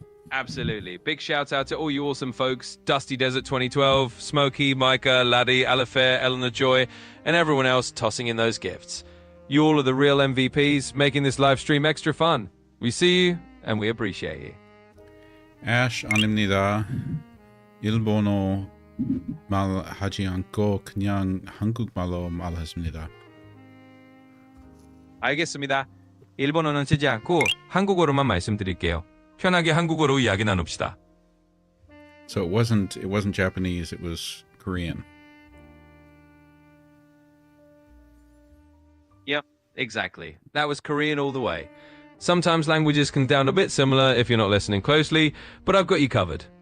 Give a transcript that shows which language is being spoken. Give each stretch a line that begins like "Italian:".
English: Absolutely. Big shout out to all you awesome folks. Dusty Desert 2012, Smokey, Micah, Laddie, Alifair, Eleanor Joy, and everyone else tossing in those gifts. You all are the real MVPs, making this live stream extra fun. We see you, and we appreciate you.
Korean: Ash 아닙니다. 일본어 말하지 않고 그냥 한국말로 말했습니다. 알겠습니다. 일본어는 쓰지 않고 한국어로만 말씀드릴게요. 편하게 한국어로 이야기 나눕시다.
English: So it wasn't Japanese, it was Korean. Yep, exactly. That was Korean all the way. Sometimes languages can sound a bit similar if you're not listening closely, but I've got you covered.